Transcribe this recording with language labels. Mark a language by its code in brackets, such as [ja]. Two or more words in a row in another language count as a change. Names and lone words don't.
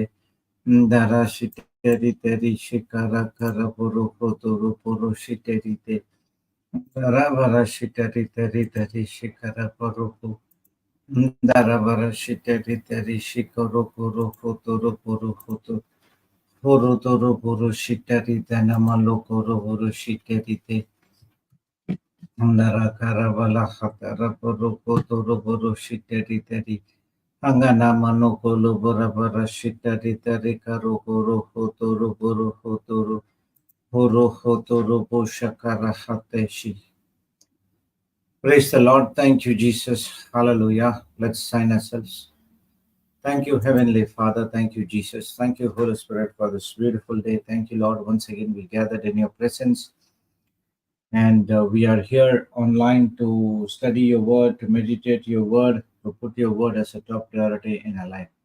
[en] Ndara shiterite rishikara kara boro hotoro boro shiterite. Ndara bara shiterite rite rishikara boro ho. Ndara bara shiterite rishikaro boro hotoro boro hotoro. Horo toro boro shiterite namalo koro boro shiterite. Andara karabala hatara boro kotoro boro shiteri teri. Angana mano kolo bora bara shiteri teri karo horo hotoro boro hotoro. Horo hotoro bo shakara hateshi. Praise the Lord. Thank you, Jesus. Hallelujah. Let's sign ourselves. Thank you, Heavenly Father. Thank you, Jesus. Thank you, Holy Spirit, for this beautiful day. Thank you, Lord. Once again, we gathered in your presence. And we are here online to study your word, to meditate your word, to put your word as a top priority in our life.